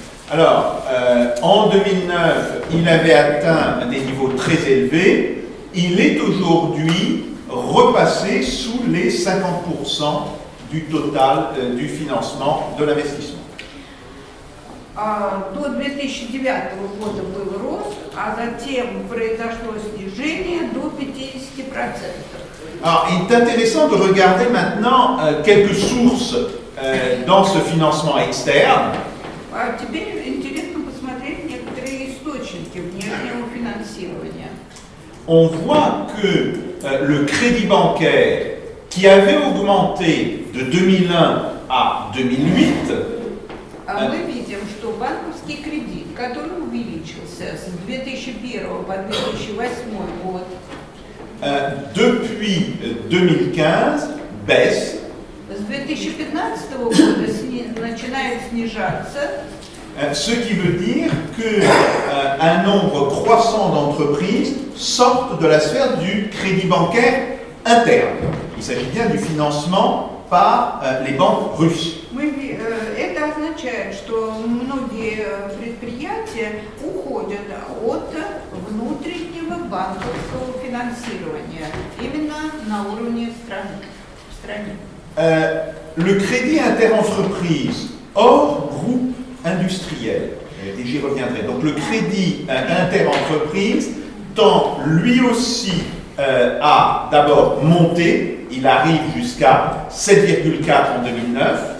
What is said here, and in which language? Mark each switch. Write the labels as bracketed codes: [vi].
[fr] Alors, en 2009, il avait atteint des niveaux très élevés. Il est aujourd'hui repassé sous les 50% du total du financement de l'investissement. [ru] До 2009 года был рост, а затем произошло снижение до 50%. [fr] Alors, il est intéressant de regarder maintenant quelques sources dans ce financement externe. [ru] Теперь интересно посмотреть некоторые источники внешнего финансирования. [fr] On voit que le crédit bancaire, qui avait augmenté de 2001 à 2008, [ru] мы видим, что банковский кредит, который увеличился с 2001 по 2008 год, [fr] depuis 2015, baisse. [ru] с 2015 года начинает снижаться. [fr] Ce qui veut dire qu'un nombre croissant d'entreprises sortent de la sphère du crédit bancaire interne. Il s'agit bien du financement par les banques russes. [ru] Это означает, что многие предприятия уходят от внутреннего банковского финансирования именно на уровне страны. [fr] Le crédit interentreprise hors groupe industriel, et j'y reviendrai. Donc le crédit interentreprise tend lui aussi à d'abord monter, il arrive jusqu'à 7,4 en 2009.